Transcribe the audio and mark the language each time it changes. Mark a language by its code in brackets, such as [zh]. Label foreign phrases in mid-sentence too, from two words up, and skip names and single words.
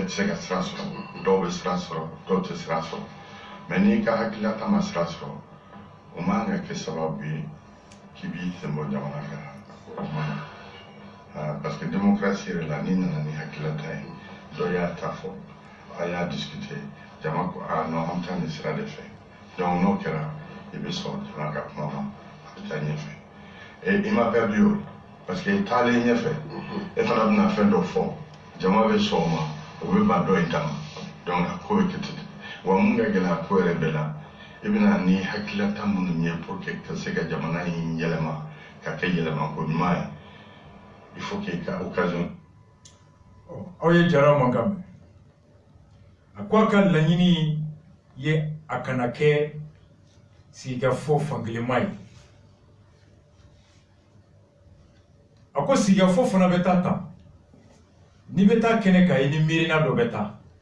[bm] tɛ se ka sira sɔrɔ dɔw bɛ sira sɔrɔ dɔw tɛ sira sɔrɔ mais n'i ka hakilata ma sira sɔrɔ o man ka kɛ sababu ye k'i b'i sen bɔ jamana kan o man parce [fr] que démocratie [bm] yɛrɛ la n'i nana ni hakilata ye dɔ y'a ta fɔ a y'a discuter jama ko non an bɛ taa nin sira de fɛ donc n'o kɛra i bɛ sɔn jama ka kuma ma a bɛ taa ɲɛfɛ [fr] et il m'a perdu [bm] o [fr] parce que [bm] taalen ɲɛfɛ e fana bɛna fɛn dɔ fɔ jama bɛ sɔn o ma o bɛ ban dɔ in kama donc a ko bɛ kɛ ten wa mun ka gɛlɛn a ko yɛrɛ bɛɛ la i bɛna ni hakilata minnu ye [fr] pour que [bm] ka se ka jamana in yɛlɛma ka kɛ yɛlɛma ko ɲuman ye [fr] il faut qu'il [bm] ka occasion. aw ye Jara mankan mɛn a ko a ka laɲini ye a kana kɛ sigikafɔ fankelenma ye a ko sigikafɔ fana bɛ taa tan n'i bɛ taa kɛnɛ kan i ni miirina dɔ bɛ taa